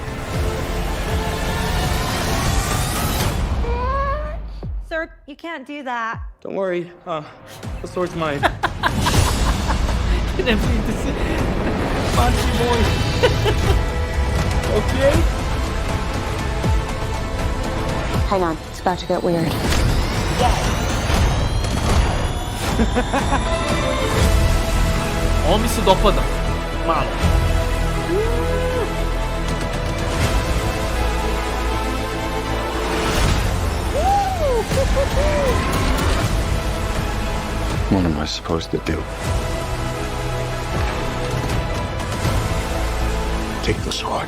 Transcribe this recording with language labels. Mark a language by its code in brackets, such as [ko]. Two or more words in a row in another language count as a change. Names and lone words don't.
[en] Sir, you can't do that. Don't worry, the sword's mine. Punchy boy. Okay. Hang on, it's about to get weird. [sr] Ovo mi se dopada. Malo. [en] What am I supposed to do? Take the sword.